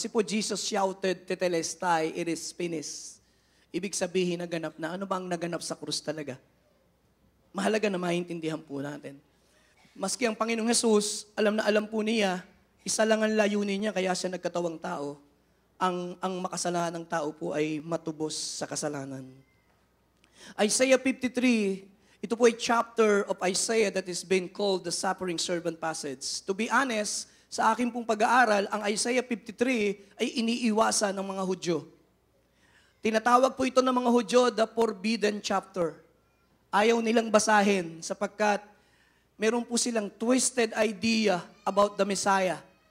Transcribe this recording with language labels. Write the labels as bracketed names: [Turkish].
[Filipino] Kasi po, [English] Jesus shouted, Tetelestai, it is finished. [Filipino] Ibig sabihin, naganap na. Ano ba ang naganap sa krus talaga? Mahalaga na maintindihan po natin. Maski ang Panginoong Jesus, alam na alam po niya, isa lang ang layunin niya, kaya siya nagkatawang tao. Ang makasalanang tao po ay matubos sa kasalanan. [English] Isaiah 53, [Filipino] ito po ay [English] chapter of Isaiah that is being called the suffering servant passage. To be honest, [Filipino] sa aking pong pag-aaral, ang Isaiah 53 ay iniiwasan ng mga Hudyo. Tinatawag po ito ng mga Hudyo [English] the forbidden chapter. [Filipino] Ayaw nilang basahin sapagkat meron po silang [English] twisted idea about the Messiah.